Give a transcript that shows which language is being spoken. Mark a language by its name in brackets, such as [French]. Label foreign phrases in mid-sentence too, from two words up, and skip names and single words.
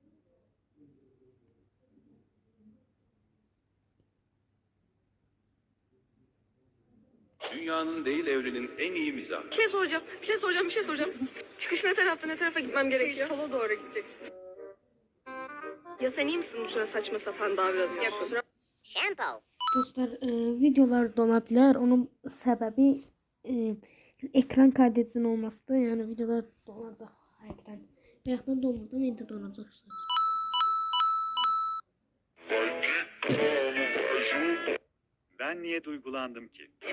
[Turkish] Dünyanın değil evrenin en iyi mizahı. Bir şey soracağım. Çıkış ne tarafta, ne tarafa gitmem gerekiyor? Sola doğru gideceksin. Ya sen iyi misin bu sıra saçma sapan davranıyorsun? [Azerbaijani] Dostlar, videolar dona bilər. Onun səbəbi [Turkish] ekran kaydedicinin [Azerbaijani] olmasıdır. Yəni videolar donacaq həqiqətən. Bayaqdan donmadı, indi donacaq. [Turkish] Ben niye duygulandım ki?